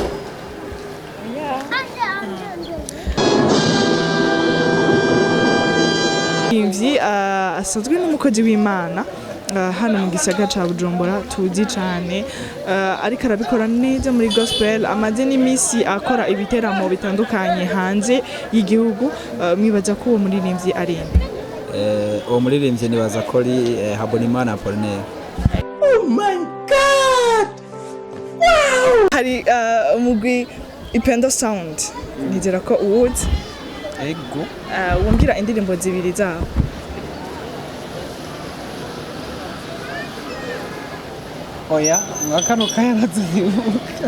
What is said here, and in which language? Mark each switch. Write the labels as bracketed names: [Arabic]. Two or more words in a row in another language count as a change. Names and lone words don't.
[Rundi] Imvyi asanzwe n'umukozi w'Imana hano mu gisagara ca Bujumbura tuzi cyane ariko arabikora neza muri gospel amaze n'imisi akora ibiteramo bitandukanye hanze y'igihugu mwibaza ko uwo muririmbyi ari uwo muririmbyi nibaza ko ari Habonimana Apollinaire. [English] Oh my god, wow! [Rundi] Hari umugwi Ipendo Sound nizera ko uwuzi. Ego wumvira indirimbo zibiri zaho. oya mwakano kayarazibuka.